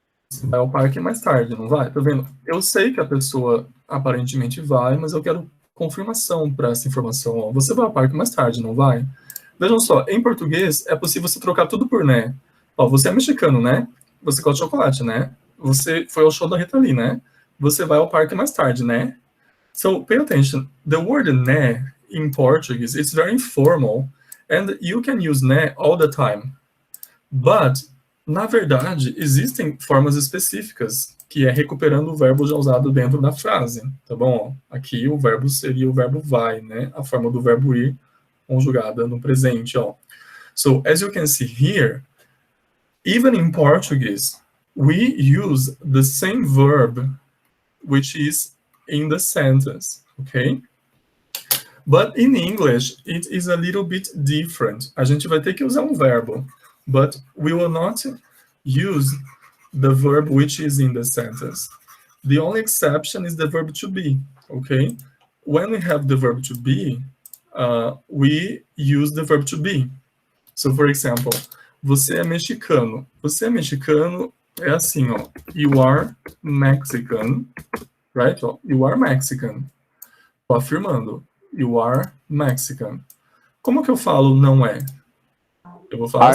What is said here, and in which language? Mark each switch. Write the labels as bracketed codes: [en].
[pt] Você vai ao parque mais tarde, não vai? Tá vendo? Eu sei que a pessoa aparentemente vai, mas eu quero confirmação para essa informação. Ó, você vai ao parque mais tarde, não vai? Vejam só, em português é possível você trocar tudo por né. Ó, você é mexicano, né? Você gosta de chocolate, né? Você foi ao show da Rita Lee, né? Você vai ao parque mais tarde, né? [en] So, pay attention. The word né in Portuguese is very informal and you can use né all the time. But [pt] Na verdade, existem formas específicas, que é recuperando o verbo já usado dentro da frase, tá bom? Aqui o verbo seria o verbo vai, né? A forma do verbo ir conjugada no presente, ó. [en] So, as you can see here, even in Portuguese, we use the same verb, which is in the sentence, okay? But in English, it is a little bit different. [pt] A gente vai ter que usar um verbo, [en] but we will not use the verb which is in the sentence. The only exception is the verb to be, okay? When we have the verb to be, we use the verb to be. So, for example, [pt] você é mexicano. Você é mexicano é assim, ó. [en] You are Mexican, right? Ó, you are Mexican. [pt] Tô afirmando. [en] You are Mexican. [pt] Como que eu falo não é? Eu vou falar